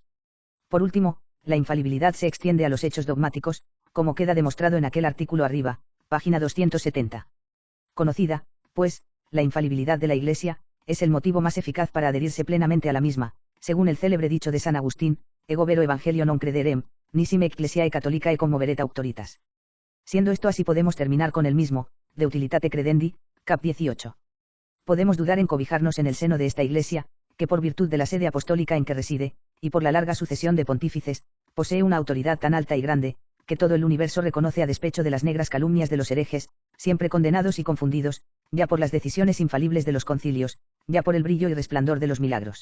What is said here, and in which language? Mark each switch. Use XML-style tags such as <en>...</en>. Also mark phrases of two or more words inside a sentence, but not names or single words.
<es>Por último, la infalibilidad se extiende a los hechos dogmáticos, como queda demostrado en aquel artículo arriba, página 270. Conocida, pues, la infalibilidad de la Iglesia, es el motivo más eficaz para adherirse plenamente a la misma, según el célebre dicho de San Agustín,</es> <la>ego vero evangelio non crederem, nisi me ecclesiae catholicae commoveret auctoritas.</la> <es>Siendo esto así podemos terminar con el mismo,</es> <la>de utilitate credendi,</la> <es>cap 18. Podemos dudar en cobijarnos en el seno de esta Iglesia, que por virtud de la sede apostólica en que reside, y por la larga sucesión de pontífices, posee una autoridad tan alta y grande, que todo el universo reconoce a despecho de las negras calumnias de los herejes, siempre condenados y confundidos, ya por las decisiones infalibles de los concilios, ya por el brillo y resplandor de los milagros.</es>